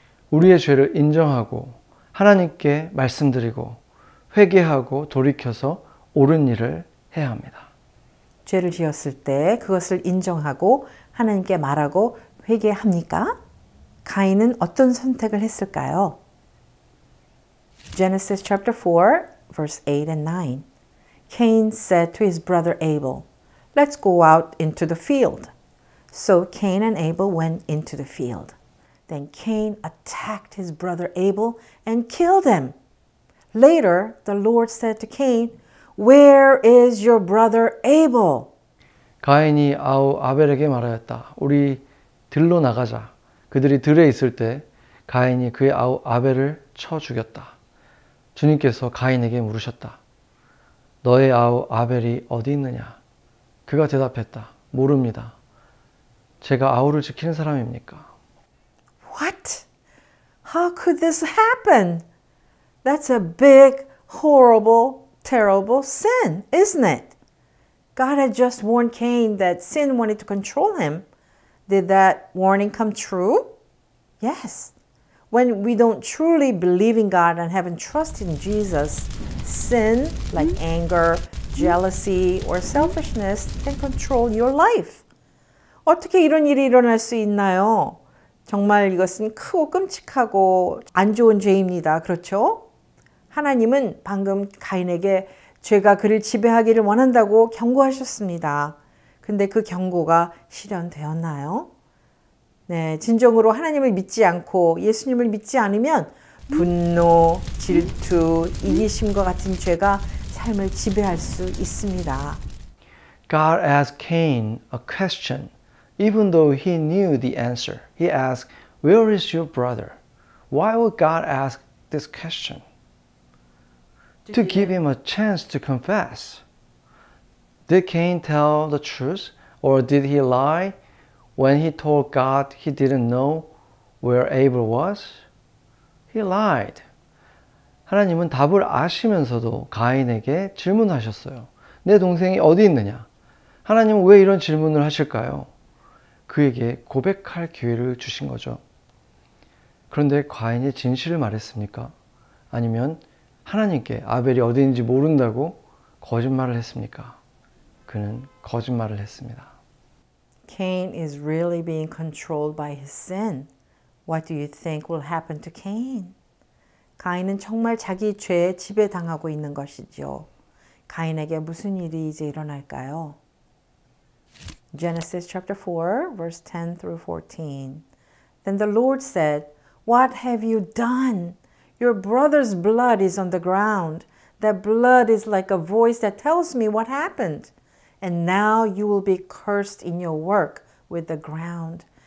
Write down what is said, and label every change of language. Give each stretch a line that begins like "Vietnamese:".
Korean: 우리의 죄를 인정하고 하나님께 말씀드리고 회개하고 돌이켜서 옳은 일을 해야 합니다. 죄를 지었을 때 그것을 인정하고 하나님께 말하고 회개합니까? 가인은 어떤 선택을 했을까요?
English: Genesis chapter 4, verse 8 and 9. Cain said to his brother Abel, "Let's go out into the field." So Cain and Abel went into the field. Then Cain attacked his brother Abel and killed him. Later, the Lord said to Cain, "Where is your brother Abel?"
Korean: 가인이 아벨에게 말하였다. 우리 들로 나가자. 그들이 들에 있을 때 가인이 그의 아벨을 쳐 죽였다. 주님께서 가인에게 물으셨다. 너의 아벨이 어디 있느냐? 그가 대답했다. 모릅니다. 제가 아우를 지키는 사람입니까?
English: What? How could this happen? That's a big, horrible, terrible sin, isn't it? God had just warned Cain that sin wanted to control him. Did that warning come true? Yes. When we don't truly believe in God and haven't trusted in Jesus, sin like anger, jealousy, or selfishness can control your life.
Korean: 어떻게 이런 일이 일어날 수 있나요? 정말 이것은 크고 끔찍하고 안 좋은 죄입니다. 그렇죠? 하나님은 방금 가인에게 죄가 그를 지배하기를 원한다고 경고하셨습니다. 근데 그 경고가 실현되었나요? 네, 진정으로 하나님을 믿지 않고 예수님을 믿지 않으면 분노, 질투, 이기심과 같은 죄가 삶을 지배할 수 있습니다.
English: God asked Cain a question. Even though he knew the answer, he asked, "Where is your brother?" Why would God ask this question? To give him a chance to confess. Did Cain tell the truth, or did he lie when he told God he didn't know where Abel was? He lied.
Korean: 하나님은 답을 아시면서도 가인에게 질문하셨어요. 내 동생이 어디 있느냐? 하나님은 왜 이런 질문을 하실까요? 그에게 고백할 기회를 주신 거죠. 그런데 가인이 진실을 말했습니까? 아니면 하나님께 아벨이 어디인지 모른다고 거짓말을 했습니까? 그는 거짓말을 했습니다.
English: Cain is really being controlled by his sin. What do you think will happen to Cain?
Korean: 가인은 정말 자기 죄에 지배당하고 있는 것이죠. 가인에게 무슨 일이 이제 일어날까요?
English: Genesis chapter 4, verse 10 through 14. Then the Lord said, "What have you done? Your brother's blood is on the ground. That blood is like a voice that tells me what happened. And now you will be cursed in your work with the ground.